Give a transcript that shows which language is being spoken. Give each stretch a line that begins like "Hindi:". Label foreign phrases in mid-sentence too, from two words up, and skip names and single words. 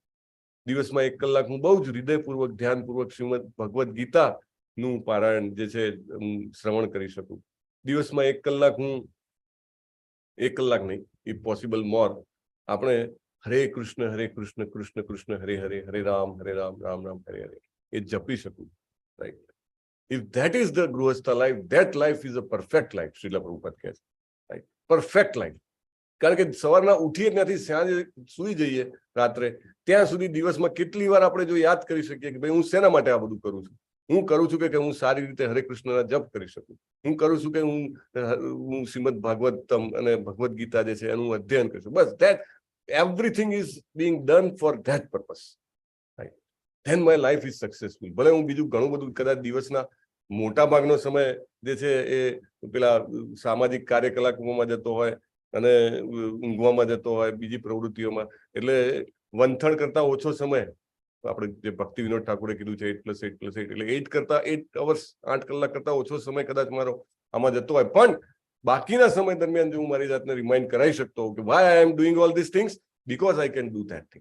Gujarati: દિવસમાં 1 કલાક હું બહુ જ હૃદયપૂર્વક ધ્યાનપૂર્વક શ્રીમદ ભગવદ્ ગીતાનું પારાયણ જે છે શ્રવણ કરી શકું. દિવસમાં 1 કલાક હું 1 કલાક નહીં,
English: if possible more,
Gujarati: આપણે હરે કૃષ્ણ કૃષ્ણ કૃષ્ણ હરે હરે, હરે રામ રામ રામ હરે હરે એ જપી શકું. રાઈટ?
English: If that is the Grihastha life, that life is a perfect life, Srila Prabhupada
Gujarati: કહે છે.
English: Right? Perfect life.
Gujarati: કારણ કે સવારના ઉઠીએ ત્યાંથી સાંજે સુઈ જઈએ રાત્રે, ત્યાં સુધી દિવસમાં કેટલી વાર આપણે જો યાદ કરી શકીએ કે ભાઈ હું શેના માટે આ બધું કરું છું? હું કરું છું કે હું સારી રીતે હરે કૃષ્ણના જપ કરી શકું. હું કરું છું કે હું શ્રીમદ ભાગવતમ અને ભગવદ્ ગીતા જે છે એનું અધ્યયન કરીશું.
English: બસ that everything is being done for that purpose. Right? Then my life is successful.
Gujarati: ભલે હું બીજું ઘણું બધું કદાચ દિવસના મોટા ભાગનો સમય જે છે એ પેલા સામાજિક કાર્યકલાપોમાં જતો હોય અને ઊંઘવામાં જતો હોય, બીજી પ્રવૃત્તિઓમાં, એટલે 1/3 કરતા ઓછો સમય આપણે જે ભક્તિ વિનોદ ઠાકોરે કીધું છે 8+8+8 એટલે 8 કરતા 8 અવર્સ, 8 કલાક કરતા ઓછો સમય કદાચ મારો આમાં જતો હોય, પણ બાકીના સમય દરમિયાન જો હું મારી જાતને રિમાઇન્ડ કરાવી શકતો હોઉં કે
English: why I am doing all this things because I can do that thing.